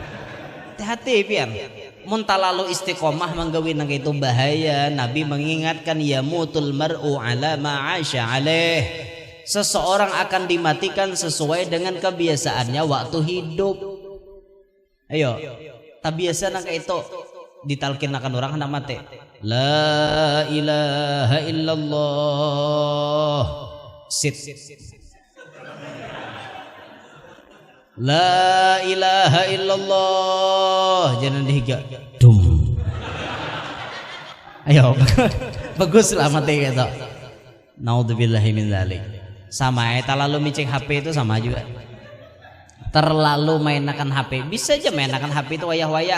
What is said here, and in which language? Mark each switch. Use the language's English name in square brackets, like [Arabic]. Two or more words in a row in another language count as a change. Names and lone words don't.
[Banjar] Hati-hati pian, mun talalu istiqomah manggawi nang itu bahaya. Nabi mengingatkan [Arabic] يموت المرء على ما عاش عليه. [Indonesian] Seseorang akan dimatikan sesuai dengan kebiasaannya waktu hidup. [Banjar] Ayo, tak biasa nang itu ditalkin akan orang hendak mati. [Arabic] لا إله إلا الله. Sit. لا إله إلا الله. [Banjar] Jangan dihiga. Dum. Ayo. Bagus lah mati gitu. [Arabic] نعوذ بالله من ذلك. [Banjar] Sama terlalu micing HP itu sama juga. Terlalu mainakan HP. Bisa aja mainakan HP itu wayah-wayah.